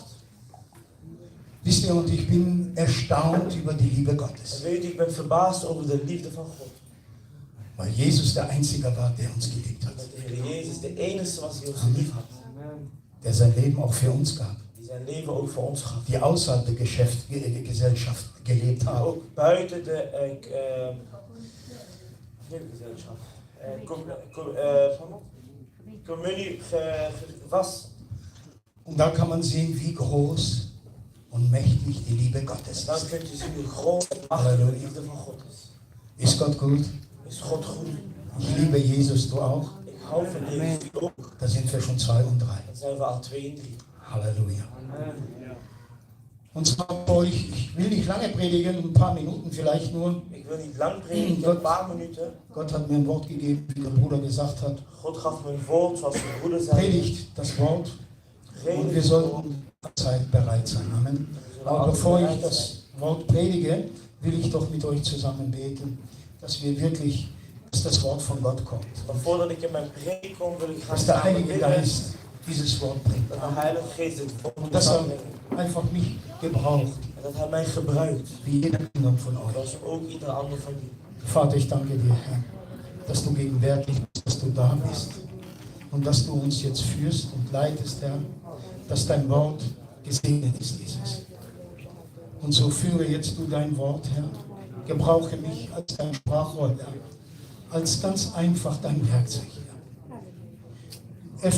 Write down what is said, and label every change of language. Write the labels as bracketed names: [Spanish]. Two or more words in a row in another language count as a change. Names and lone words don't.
[German] Wisst ihr, und ich bin erstaunt über die Liebe [Dutch] En [German] Gottes. [Dutch] weet je, ik ben verbaasd over de liefde van God. [German] Weil Jesus der Einzige war, der uns geliebt hat. [Dutch] Dat de Heer Jezus de enige was die ons lief had. [German] Der sein Leben auch für uns gab. [Dutch] Die zijn leven ook voor ons gaf. [German] Die außerhalb der Gesellschaft gelebt haben. [Dutch] Ook buiten de communie was. [German] Und da kann man sehen, wie groß und mächtig die Liebe Gottes [Dutch] Dan [German] ist. [Dutch] kunt je zien hoe groot en machtig de liefde van God is. [German] Ist Gott gut? [Dutch] Is God goed? [German] Ich liebe Jesus, du auch? [Dutch] Ik hou van Jezus, u ook. [German] Da sind wir schon 2 und 3. [Dutch] Dan zijn we al 2 en 3. [German] Halleluja. Und zwar für euch, ich will nicht lange predigen, ein paar Minuten vielleicht nur. [Dutch] Ik wil niet lang prediken, een paar minuten. [German] Gott hat mir ein Wort gegeben, wie der Bruder gesagt hat. [Dutch] God gaf me een woord, zoals mijn broeder zei. [German] Predigt das Wort und wir sollten Zeit bereit sein. Amen. Aber bevor ich das Wort predige, will ich doch mit euch zusammen beten, dass wir wirklich, dass das Wort von Gott kommt. [Dutch] Maar voordat ik in mijn preek kom, wil ik graag [German] Dass der [Dutch] samen [German] Heilige [Dutch] bidden. [German] Geist dieses Wort bringt. [Dutch] Dat de Heilige Geest dit woord [German] Und [Dutch] moet [German] dass er [Dutch] aanbrengen. [German] einfach mich gebraucht, [Dutch] En dat hij mij gebruikt. [German] wie jeder Kinder von euch. [Dutch] Zoals ook ieder ander van jullie. [German] Vater, ich danke dir, Herr, dass du gegenwärtig bist, dass du da bist und dass du uns jetzt führst und leitest, Herr, dass dein Wort gesegnet ist, Jesus. Und so führe jetzt du dein Wort, Herr. Gebrauche mich als dein Sprachrohr, Herr, als ganz einfach dein Werkzeug, Herr.